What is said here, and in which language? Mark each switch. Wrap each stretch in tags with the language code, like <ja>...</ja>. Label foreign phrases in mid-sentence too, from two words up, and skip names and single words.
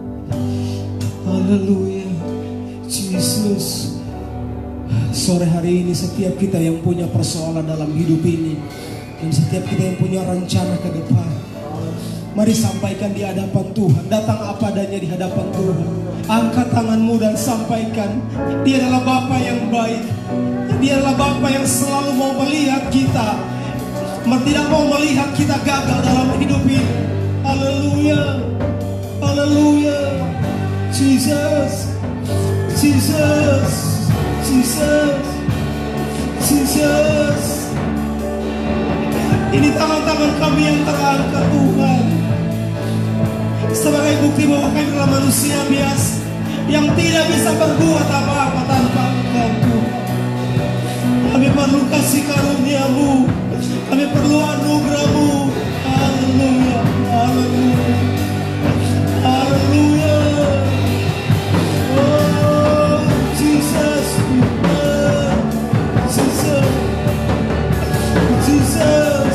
<id>Haleluya. Jesus. Sore hari ini setiap kita yang punya persoalan dalam hidup ini, dan setiap kita yang punya rencana ke depan, mari sampaikan di hadapan Tuhan. Datang apa adanya di hadapan Tuhan. Angkat tanganmu dan sampaikan. Dia adalah Bapa yang baik. Dia adalah Bapa yang selalu mau melihat kita, tidak mau melihat kita gagal dalam hidup ini. Haleluya. Haleluya. Jesus. Jesus. Jesus. Jesus. Ini tangan-tangan kami yang terangkat Tuhan, sebagai bukti bahwa kami adalah manusia biasa yang tidak bisa berbuat apa-apa tanpa Engkau Tuhan. Kami perlu kasih karunia-Mu, kami perlu anugerah-Mu. Haleluya. Haleluya. Haleluya. Oh Jesus. Jesus. Jesus.</id>